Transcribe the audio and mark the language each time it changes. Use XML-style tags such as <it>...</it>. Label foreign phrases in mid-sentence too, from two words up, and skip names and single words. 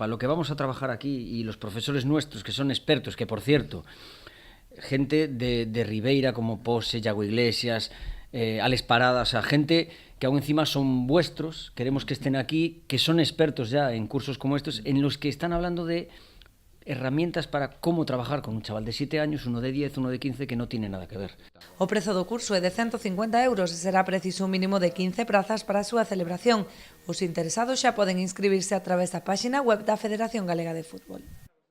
<es>Lo que vamos a trabajar aquí, y los profesores nuestros, que son expertos, que por cierto, gente de Ribeira como Pose, Yago Iglesias, Alex Parada, o sea, gente que aún encima son vuestros, queremos que estén aquí, que son expertos ya en cursos como estos, en los que están hablando de herramientas para cómo trabajar con un chaval de 7 años, uno de 10, uno de 15, que no tiene nada que ver.</es> <gl>O prezo do curso é de 150 euros e será preciso un mínimo de 15 prazas para a súa celebración. Os interesados xa poden inscribirse a través da páxina web da Federación Galega de Fútbol.</gl>